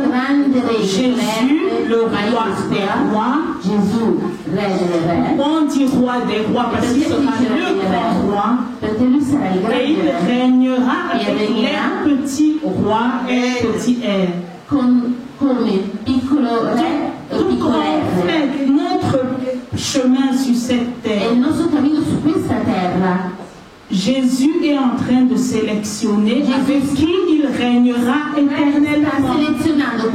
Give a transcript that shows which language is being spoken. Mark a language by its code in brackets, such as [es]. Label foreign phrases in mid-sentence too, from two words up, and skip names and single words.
[it] R, grande regno, [fr] Jésus, le roi des rois. [it] Gesù, re delle re, [fr] On dit roi des rois parce qu'il sera le grand roi. [it] perché lui sarà il [fr] Et il [it] grande re, [fr] régnera Et avec régnera les petits rois et petits R. [it] come piccolo re e [fr] Donc [it] piccolo [fr] en [it] re. [fr] fait, notre chemin sur cette [it] E [fr] terre, [it] il nostro cammino su questa terra, [fr] Jésus est en train de sélectionner Jésus avec qui il régnera [it] sta [fr] éternellement. [it] selezionando